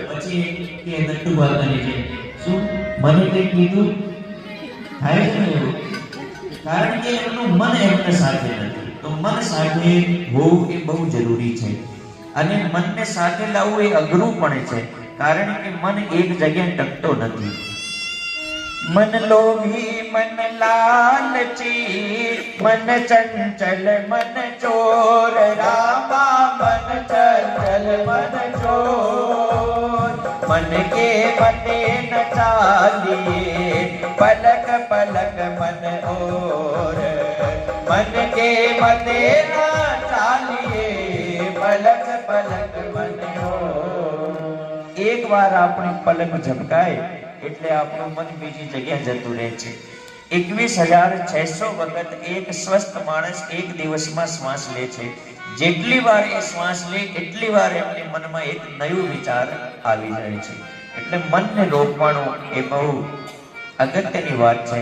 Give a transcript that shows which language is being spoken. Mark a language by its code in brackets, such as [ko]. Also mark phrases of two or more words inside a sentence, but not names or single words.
[gu] પછી કે નટ્ટુ બાગાની છે શું મને કંઈ કીધું થાય છે ને એવું, કારણ કે એમનું મન એમના સાથે નથી. તો મન સાથે હોવું એ બહુ જરૂરી છે અને મનને સાથે લાવવું એ અઘરું પણ છે, કારણ કે મન એક જગ્યાએ ટકતો નથી. [hi] मन लोभी मन लालची मन चंचल मन चोर रामा मन चंचल मन चोर मन के मते न चालिए पलक पलक मन और मन के मते न चालिए पलक पलक मन और. एक बार अपनी पलक झपकाए [gu] એટલે આપણું મન બીજી જગ્યાએ જતું રહે છે. 21,600 વખત એક સ્વસ્થ માણસ એક દિવસમાં શ્વાસ લે છે. જેટલી વાર એ શ્વાસ લે એટલી વાર એમની મનમાં એક નવો વિચાર આવી જાય છે. એટલે મનને રોકવાનું એ બહુ અગત્યની વાત છે.